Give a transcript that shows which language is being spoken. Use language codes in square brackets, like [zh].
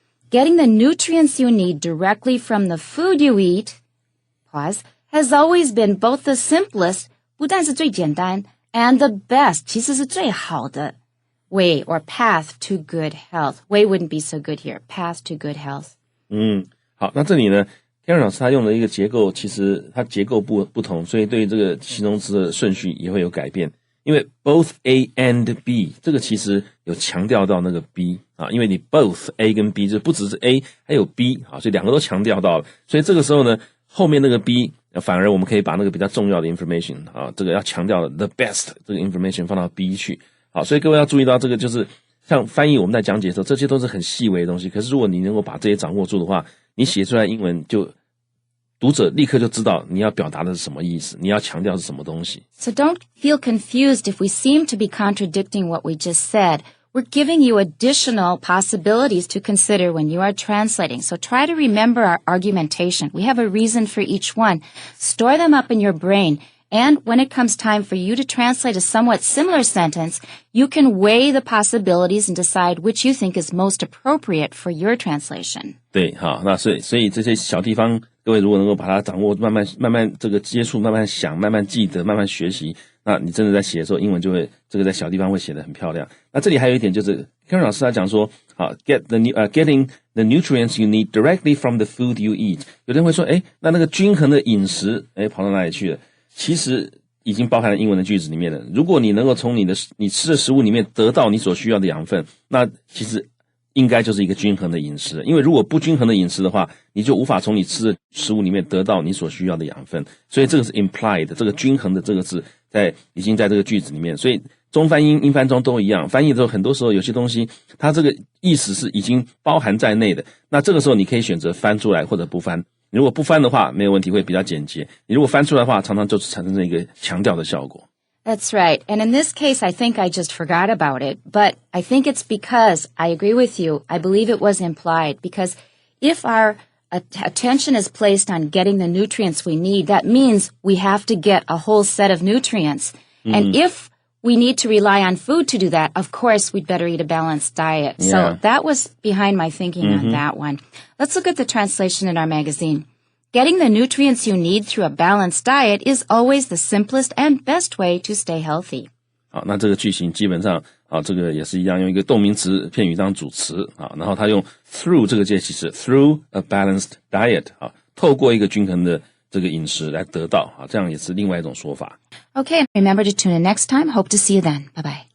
[en] Getting the nutrients you need directly from the food you eat, pause, has always been both the simplest, [zh] 不但是最简单, [en] and the best, [zh] 其实是最好的 [en] way or path to good health. Way wouldn't be so good here. Path to good health. [zh] 好，那这里呢 Karen 老师他用的一个结构，其实它结构不同，所以对这个形容词的顺序也会有改变。因为 [en] both A and B [zh] 这个其实有强调到那个 B 因为你 both A 跟 B 就不只是 A 还有 B 所以两个都强调到了，所以这个时候呢后面那个 B 反而我们可以把那个比较重要的 information 这个要强调的 the best 这个 information 放到 B 去。好，所以各位要注意到这个就是像翻译我们在讲解的时候，这些都是很细微的东西，可是如果你能够把这些掌握住的话，你写出来英文就读者立刻就知道你要表达的是什么意思，你要强调是什么东西。 [en] So don't feel confused if we seem to be contradicting what we just said. We're giving you additional possibilities to consider when you are translating. So try to remember our argumentation. We have a reason for each one. Store them up in your brain. And when it comes time for you to translate a somewhat similar sentence, you can weigh the possibilities and decide which you think is most appropriate for your translation. [zh] 对，好，那所以这些小地方，各位如果能够把它掌握，慢慢这个接触，慢慢想，慢慢记得，慢慢学习，那你真的在写的时候，英文就会这个在小地方会写得很漂亮。那这里还有一点就是 Karen 老师他讲说， [en] getting the nutrients you need directly from the food you eat。 [zh] 有人会说，那个均衡的饮食，跑到哪里去了？其实已经包含了英文的句子里面了。如果你能够从你吃的食物里面得到你所需要的养分，那其实应该就是一个均衡的饮食。因为如果不均衡的饮食的话，你就无法从你吃的食物里面得到你所需要的养分。所以这个是 implied， 这个均衡的这个字已经在这个句子里面。所以中翻英、英翻中都一样，翻译的时候很多时候有些东西它这个意思是已经包含在内的。那这个时候你可以选择翻出来或者不翻。如果不翻的话没有问题，会比较简洁。你如果翻出来的话，常常就产生一个强调的效果。 [en] That's right. And in this case, I think I just forgot about it. But I think it's because, I agree with you, I believe it was implied. Because if our attention is placed on getting the nutrients we need, that means we have to get a whole set of nutrients. And if we need to rely on food to do that, of course, we'd better eat a balanced diet. Yeah. So that was behind my thinking on that one. Let's look at the translation in our magazine. Getting the nutrients you need through a balanced diet is always the simplest and best way to stay healthy. [zh] 好，那这个句型基本上这个也是一样，用一个动名词片语当主词然后他用 through 这个介系词 [en] through a balanced diet [zh] 透过一个均衡的这个饮食来得到这样也是另外一种说法。 [en] Okay, remember to tune in next time. Hope to see you then. Bye-bye.